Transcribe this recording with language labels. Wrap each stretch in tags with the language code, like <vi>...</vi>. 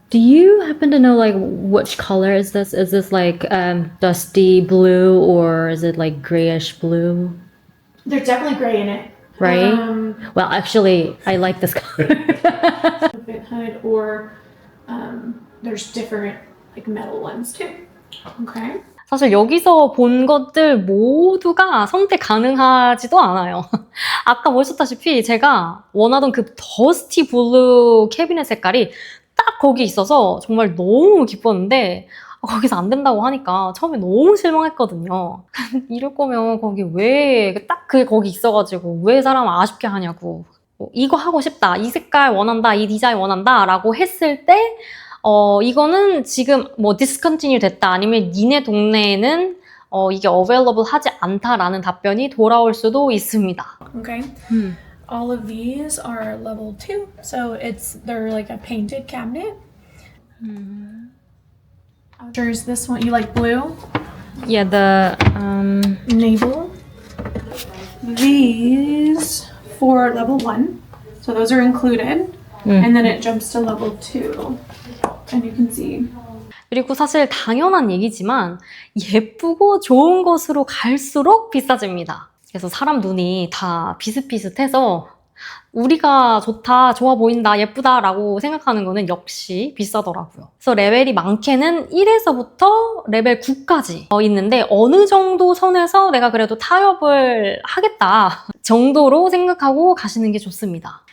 <en>Do you happen to know like which color is this? Is this like dusty blue or is it like grayish blue? There's definitely gray in it. Right? Well, actually, I like this color. Vent hood, or there's different like metal ones too. Okay.</en> <ko>사실 여기서 본 것들 모두가 선택 가능하지도 않아요. 아까 보셨다시피 제가 원하던 그 더스티 블루 캐비넷 색깔이 딱 거기 있어서 정말 너무 기뻤는데 거기서 안 된다고 하니까 처음에 너무 실망했거든요. 이럴 거면 거기 왜 딱 그게 거기 있어가지고 왜 사람 아쉽게 하냐고. 이거 하고 싶다, 이 색깔 원한다, 이 디자인 원한다 라고 했을 때 이거는 지금 뭐 discontinue 됐다 아니면 니네 동네에는 이게 available 하지 않다라는 답변이 돌아올 수도 있습니다.</ko> <en>Okay. All of these are level 2, so they're like a painted cabinet. There's this one. You like blue? Yeah, the Navel. These for level 1, so those are included, and then it jumps to level 2, and you can see.</en> <ko>그리고 사실 당연한 얘기지만 예쁘고 좋은 곳으로 갈수록 비싸집니다. 그래서 사람 눈이 다 비슷비슷해서 우리가 좋다, 좋아 보인다, 예쁘다 라고 생각하는 거는 역시 비싸더라고요. 그래서 레벨이 많게는 1에서부터 레벨 9까지 있는데 어느 정도 선에서 내가 그래도 타협을 하겠다 정도로 생각하고 가시는 게 좋습니다.</ko>